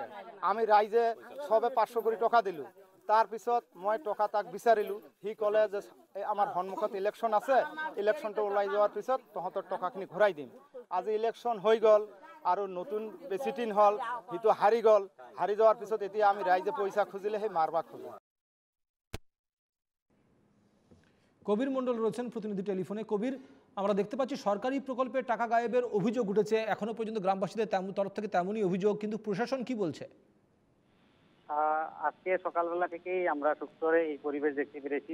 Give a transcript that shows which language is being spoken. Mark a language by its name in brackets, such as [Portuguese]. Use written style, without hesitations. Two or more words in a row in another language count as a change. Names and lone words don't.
[Assamese] আমি ৰাইজে সবে 500 কৰি টকা দিলো। তাৰপিছত মই টকা তাক বিচাৰিলো। সি ক'লে যে আমাৰ সন্মুখত ইলেকশ্যন আছে, ইলেকশ্যনটো ওলাই যোৱাৰ পিছত তহঁতৰ টকাখিনি ঘূৰাই দিম। আজি ইলেকশ্যন হৈ গ'ল আৰু নতুন প্ৰেচিডেন্ট হ'ল, সিটো হাৰি গ'ল। হাৰি যোৱাৰ পিছত এতিয়া আমি ৰাইজে পইচা খুজিলে সেই মারবা খোঁজে। [Bangla] কবির মণ্ডল রয়েছেন প্রতিনিধি টেলিফোনে। কবির, আমরা দেখতে পাচ্ছি সরকারি প্রকল্পে টাকা গায়েবের অভিযোগ উঠেছে। এখনো পর্যন্ত গ্রামবাসীদের তরফ থেকে তেমনই অভিযোগ, কিন্তু প্রশাসন কি বলছে? আজকে সকালবেলা থেকেই আমরা সুখচরে এই পরিবেশ দেখতে পেরেছি।